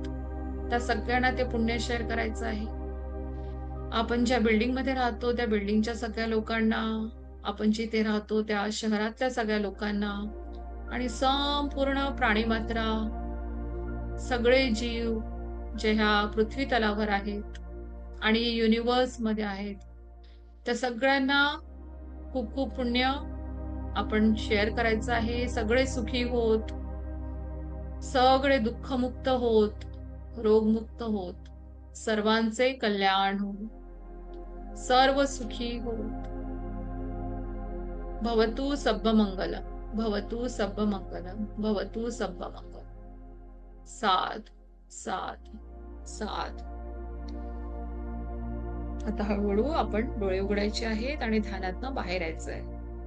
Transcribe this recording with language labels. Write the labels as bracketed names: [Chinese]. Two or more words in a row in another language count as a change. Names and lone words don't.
[Marathi] त्या सगळ्यांना ते पुण्य शेअर करायचं आहे. आपण ज्या बिल्डिंग मध्ये राहतो त्या बिल्डिंगच्या सगळ्या लोकांना, आपण जिथे राहतो त्या शहरातल्या सगळ्या लोकांना आणि संपूर्ण प्राणीमात्रा, सगळे जीव जे ह्या पृथ्वी तलावर आहेत आणि युनिव्हर्स मध्ये आहेत, त्या सगळ्यांना खूप खूप पुण्य आपण शेअर करायचं आहे. सगळे सुखी होत, सगळे दुःखमुक्त होत, रोगमुक्त होत, सर्वांचे कल्याण हो. सर्व सुखी होत. [Pali] भवतु सब्ब मंगलम. भवतु सब्ब मंगलम. भवतु सब्ब मंगलम. साध साध साध. [Marathi] आता हळूहळू आपण डोळे उघडायचे आहेत आणि ध्यानातनं बाहेर यायचंय.